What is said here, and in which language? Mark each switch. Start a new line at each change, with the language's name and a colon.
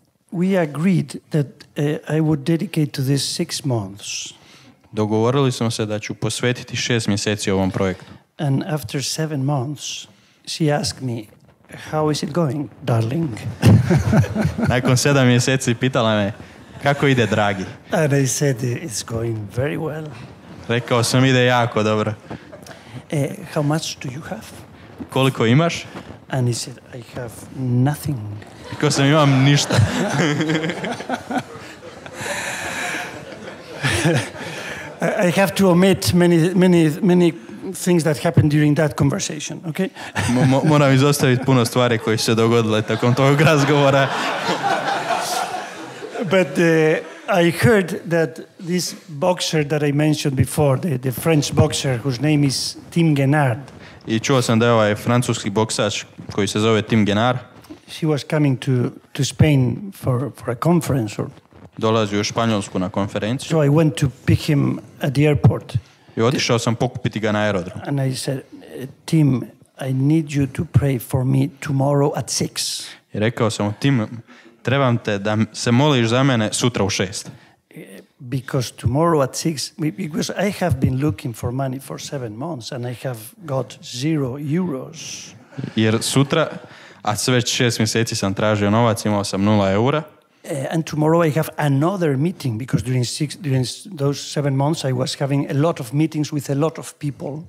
English: We agreed that I would dedicate to this 6 months.
Croatian: Dogovorili smo se da ću posvetiti 6 mjeseci ovom projektu.
English: And after 7 months, she asked me, how is it going, darling?
Croatian: Nakon 7 mjeseci pitala me, kako ide, dragi?
English: And I said, it's going very well.
Croatian: Rekao sam, ide jako dobro.
English: How much do you have?
Croatian: Koliko imaš?
English: And he said, I have nothing.
Croatian: Rekao sam, imam ništa.
English: I have to omit many things that happened during that conversation, okay?
Croatian: Moram izostaviti puno stvari koje se dogodile tokom tog razgovora.
English: But I heard that this boxer that I mentioned before, the French boxer whose name is Tim Guénard.
Croatian: I čuo sam da je ovaj francuski boksač koji se zove Tim Guénard.
English: He was coming to Spain for a conference.
Croatian: Dolazi u Španjolsku na konferenciju.
English: So I went to pick him at the airport.
Croatian: I otišao sam pokupiti ga na aerodrom.
English: And I said, Tim, I need you to pray for me tomorrow at 6.
Croatian: I rekao sam mu, Tim, trebam te da se moliš za mene sutra u 6.
English: Because tomorrow at 6, because I have been looking for money for 7 months and I have got €0.
Croatian: Jer sutra, a već 6 mjeseci sam tražio novac, imao sam €0.
English: And tomorrow I have another meeting because during those 7 months I was having a lot of meetings with a lot of people.